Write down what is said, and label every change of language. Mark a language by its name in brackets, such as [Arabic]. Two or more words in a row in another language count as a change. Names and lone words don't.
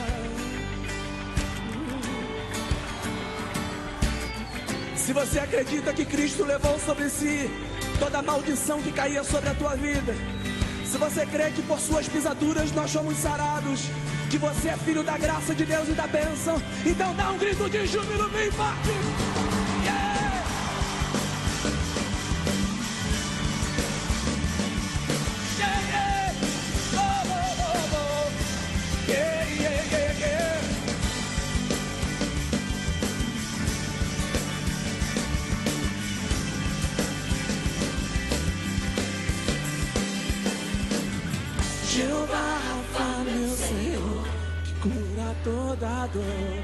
[Portuguese] Se você acredita que Cristo levou sobre si toda a maldição que caía sobre a tua vida, se você crê que por suas pisaduras nós somos sarados, que você é filho da graça de Deus e da bênção, então dá um grito de júbilo bem forte. Yeah! Yeah, yeah! Oh, oh, oh, oh. Yeah, yeah, yeah, yeah. Jeová Rafa, meu Senhor, que cura toda dor.